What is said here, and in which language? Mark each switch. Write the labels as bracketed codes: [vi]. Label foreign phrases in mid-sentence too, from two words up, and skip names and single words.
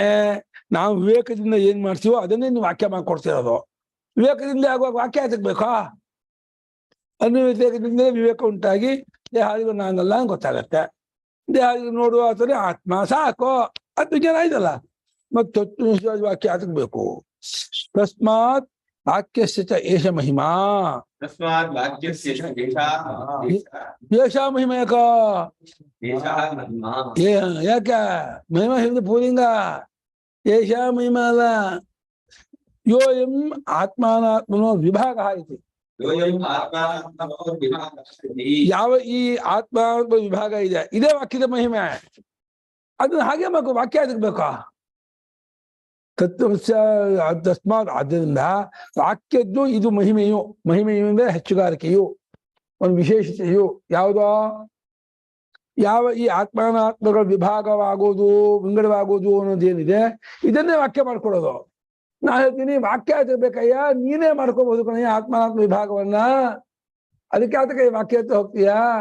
[kn] ನಾವು ವಿವೇಕದಿಂದ ಏನ್ ಮಾಡ್ತೀವೋ ಅದನ್ನೇ ನೀವು ವಾಕ್ಯ ಮಾಡ್ಕೊಡ್ತಿರೋದು. ವಿವೇಕದಿಂದ ಆಗುವಾಗ ವಾಕ್ಯ ಅದಕ್ಕೆ ಬೇಕಾ? ಅನ್ವಯ ವಿವೇಕದಿಂದ ವಿವೇಕ ಉಂಟಾಗಿ ದೇಹಾದಿಗಳು ನಾನಲ್ಲ ಗೊತ್ತಾಗತ್ತೆ. ದೇಹಾದಿಗಳು ನೋಡುವ ಆತನೇ ಆತ್ಮ, ಸಾಕು. ಅದು ವಿಜ್ಞಾನ ಆಯ್ತಲ್ಲ. ಮತ್ತೆ ತತ್ವಮಸ್ಯಾದಿ ವಾಕ್ಯ ಅದಕ್ಕೆ ಬೇಕು. [sa] ತಸ್ಮಾತ್ ವಾಕ್ಯಸ್ಯ ಚ ಏಷ ಮಹಿಮಾ तस्मात् वाक्यस्य ಏಷ ಮಹಿಮೇಕ एषः महिमा [kn] ಯಾಕ ಮಹಿಮಾ ಶಬ್ದ ಪೂಲಿಂಗ [sa] ಏಷ ಮಹಿಮಾ ಅಲ್ಲ ಯೋಯಂ ಆತ್ಮಾನಾತ್ಮನೋ ವಿಭಾಗ ಇತಿ योऽयम् आत्मात्मनो विभागः इति [kn] ಯಾವ ಈ ಆತ್ಮಾತ್ಮ ವಿಭಾಗ ಇದೆ ಇದೇ ವಾಕ್ಯದ ಮಹಿಮೆ ಅದನ್ನ ಹಾಗೆ ಬೇಕು ವಾಕ್ಯ ಅದಕ್ಕೆ ಬೇಕಾ [sa] ತತ್ವಸ್ಯ ತಸ್ಮಾತ್ [kn] ಆದ್ದರಿಂದ ವಾಕ್ಯದ್ದು ಇದು ಮಹಿಮೆಯು ಅಂದ್ರೆ ಹೆಚ್ಚುಗಾರಿಕೆಯು ಒಂದು ವಿಶೇಷತೆಯು ಯಾವುದೋ ಯಾವ ಈ ಆತ್ಮಾನಾತ್ಮಗಳ ವಿಭಾಗವಾಗೋದು ವಿಂಗಡವಾಗೋದು ಅನ್ನೋದೇನಿದೆ ಇದನ್ನೇ ವಾಕ್ಯ ಮಾಡ್ಕೊಡೋದು ನಾ ಹೇಳ್ತೀನಿ ವಾಕ್ಯ ಬೇಕಯ್ಯ ನೀನೇ ಮಾಡ್ಕೋಬಹುದು ಕಣಯ್ಯ ಆತ್ಮಾನಾತ್ಮ ವಿಭಾಗವನ್ನ ಅದಕ್ಕೆ ಆತಕ್ಕೆ ವಾಕ್ಯ ಹತ್ರ ಹೋಗ್ತೀಯಾ